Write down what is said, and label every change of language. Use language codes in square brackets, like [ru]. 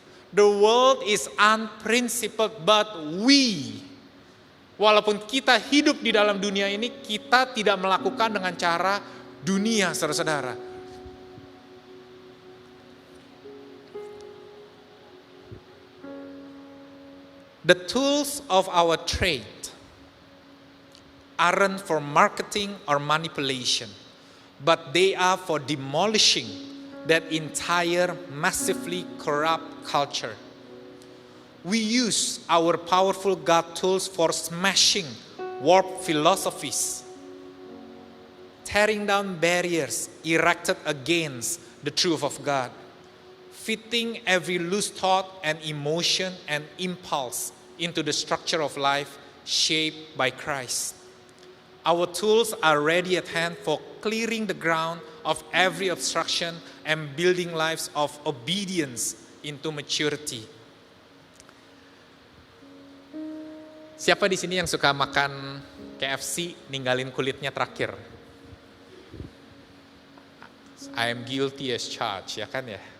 [en] The world is unprincipled but we. [id] Walaupun kita hidup di dalam dunia ini, kita tidak melakukan dengan cara dunia, saudara-saudara. [en] The tools of our trade aren't for marketing or manipulation, but they are for demolishing that entire massively corrupt culture. We use our powerful God tools for smashing warped philosophies, tearing down barriers erected against the truth of God, fitting every loose thought and emotion and impulse into the structure of life shaped by Christ. Our tools are ready at hand for clearing the ground of every obstruction and building lives of obedience into maturity. [id] Siapa di sini yang suka makan KFC ninggalin kulitnya terakhir? [en] I am guilty as charged, [id] ya kan ya?